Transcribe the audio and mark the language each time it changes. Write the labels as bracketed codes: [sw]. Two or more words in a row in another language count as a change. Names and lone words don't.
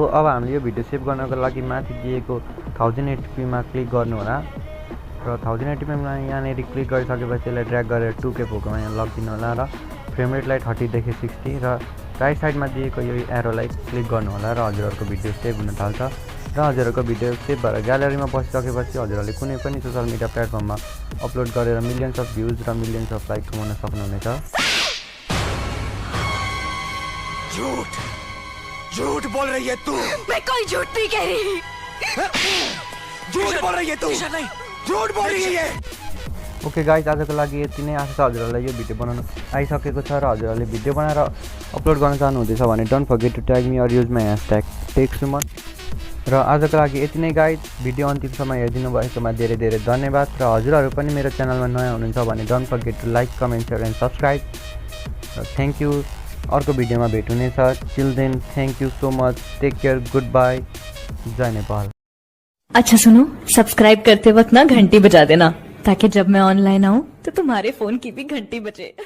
[ne] अब हामीले यो भिडियो सेभ गर्नको लागि माथि दिएको 1080pमा क्लिक गर्नु होला र 1080pमा यहाँनिर क्लिक गरिसकेपछि यसलाई ड्र्याग गरेर 2K फोकोमा यहाँ लगिदिनु होला र [en] frame rateलाई [ne] 30 देखि 60 र [en] right sideमा [ne] दिएको यो एरोलाई क्लिक गर्नु होला र हजुरहरूको भिडियो सेभ हुन थाल्छ र हजुरहरूको भिडियो सेभ भएर ग्यालेरीमा बसिसकेपछि हजुरहरूले कुनै पनि [en] social media platformमा [ne] अपलोड गरेर [en] millions of views [ne] र [en] millions of like [ne] कमाउन सक्नुहुनेछ। [hi] झूठ बोल रही है तू। मैं कोई झूठ नहीं कह रही। झूठ बोल रही है तू। झूठ बोल रही है। [en] okay guys, [ne] आजको लागि यति नै। आशा छ हजुरहरूलाई यो भिडियो बनाउनु आइसकेको छ र हजुरहरूले भिडियो बनाएर अपलोड गर्न चाहनुहुँदैछ भने [en] don't forget to tag me or use my hashtag TechSuman. [ne] र आजको लागि यति नै गाइज। भिडियो अन्तिमसम्म हेरिदिनु भएकोमा धेरै धेरै धन्यवाद र हजुरहरू पनि मेरो च्यानलमा नयाँ हुनुहुन्छ भने [en] don't forget to like comment share and subscribe. thank you. [ne] अर्को भिडियोमा भेट हुनेछ। [en] till then thank you so much. take care. good bye. [ne] जय नेपाल। [hi] अच्छा सुनो, सब्सक्राइब करते वक्त ना घंटी बजा देना ताकि जब मैं ऑनलाइन आऊँ तो तुम्हारे फोन की भी घंटी बजे।